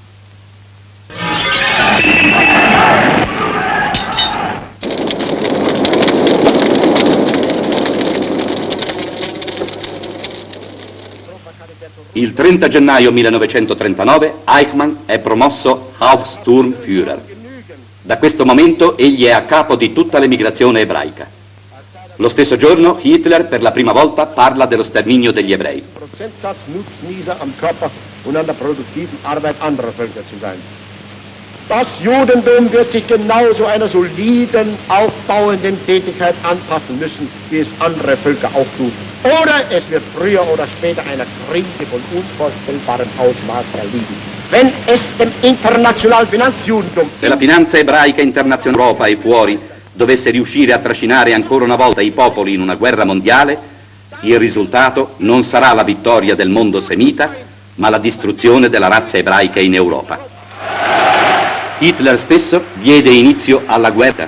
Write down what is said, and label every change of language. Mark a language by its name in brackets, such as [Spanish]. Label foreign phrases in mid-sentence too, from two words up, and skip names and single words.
[Italian] Il 30 gennaio 1939 Eichmann è promosso Hauptsturmführer. Da questo momento egli è a capo di tutta l'emigrazione ebraica. Lo stesso giorno Hitler per la prima volta parla dello sterminio degli ebrei. [German] Prozentsatz Nutznießer am Körper und an der produktiven Arbeit anderer Völker zu sein. Das Judentum wird sich genauso einer soliden, aufbauenden Tätigkeit anpassen müssen, wie es andere Völker auch tun. Oder es wird früher oder später einer Krise von unvorstellbarem Ausmaß erliegen. Wenn es dem internationalen Finanzjudentum... [Italian] Se la finanza ebraica internazionale Europa e fuori dovesse riuscire a trascinare ancora una volta i popoli in una guerra mondiale, il risultato non sarà la vittoria del mondo semita, ma la distruzione della razza ebraica in Europa. Hitler stesso diede inizio alla guerra.